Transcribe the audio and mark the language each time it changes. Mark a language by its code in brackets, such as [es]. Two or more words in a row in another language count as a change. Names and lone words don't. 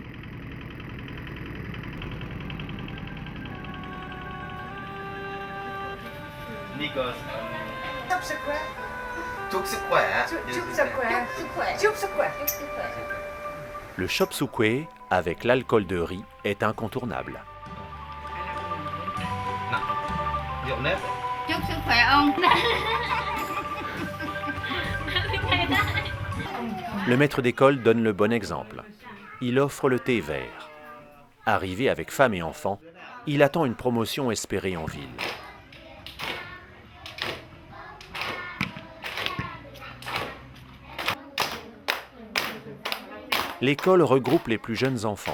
[fr] Le chop suey avec l'alcool de riz est incontournable. [vi] Chúc sức khỏe ông. [fr] Le maître d'école donne le bon exemple. Il offre le thé vert. Arrivé avec femme et enfants, il attend une promotion espérée en ville. L'école regroupe les plus jeunes enfants.